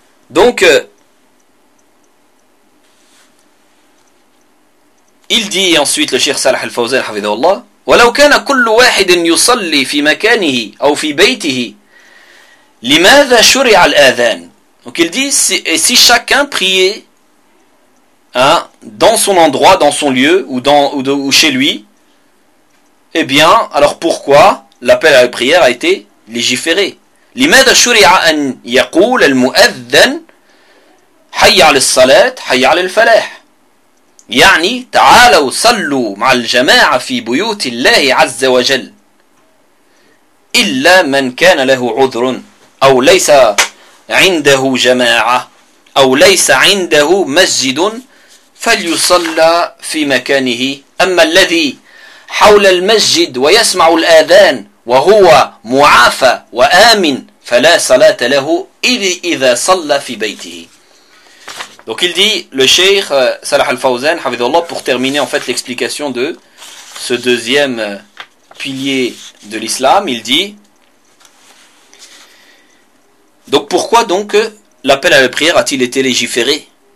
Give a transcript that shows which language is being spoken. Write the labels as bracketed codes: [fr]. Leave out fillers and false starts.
[fr] Donc, il dit ensuite le Cheikh Salah al-Fawzan, hafidhahullah, « [ar] وَلَوْ كَانَ كُلُّ وَاحِدٍ يُصَلِّ فِي مَكَانِهِ أَوْ فِي بَيْتِهِ لِمَاذَا شُرِعَ الْآذَانِ [fr] » Donc il dit, « Et si chacun priait, hein, dans son endroit, dans son lieu ou, dans, ou, de, ou chez lui, eh bien, alors pourquoi l'appel à la prière a été légiféré? [ar] لِمَاذَا شُرِعَ أَنْ يَقُولَ الْمُؤَذَّنْ حَيَّ عَلَى الصَّلَاةِ حَيَّ عَلَى الْفَلَاحِ يعني تعالوا صلوا مع الجماعة في بيوت الله عز وجل إلا من كان له عذر أو ليس عنده جماعة أو ليس عنده مسجد فليصلى في مكانه أما الذي حول المسجد ويسمع الآذان وهو معافى وآمن فلا صلاة له إلا إذا صلى في بيته. [fr] Donc il dit le Cheikh Salah al-Fawzan, hafidhahullah, pour terminer en fait l'explication de ce deuxième pilier de l'islam, il dit donc pourquoi donc l'appel à la prière a-t-il été légiféré?